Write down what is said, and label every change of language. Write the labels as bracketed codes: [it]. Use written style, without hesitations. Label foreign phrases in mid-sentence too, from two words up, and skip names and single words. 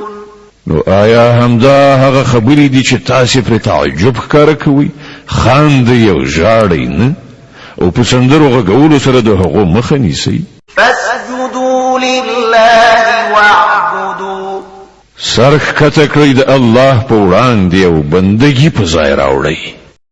[ps] نو آیا همدا هغه خبرې دي چې تاسو پر تعجب ښکاره کوئ خاندئ او ژاړئ نه او په سندرو غږولو سره د هغو مخه نیسئ [ar] فاسجدوا لله واعبدوا [ps] سر ښکته کړئ د الله په وړاندې او بندګي په ځای راوړئ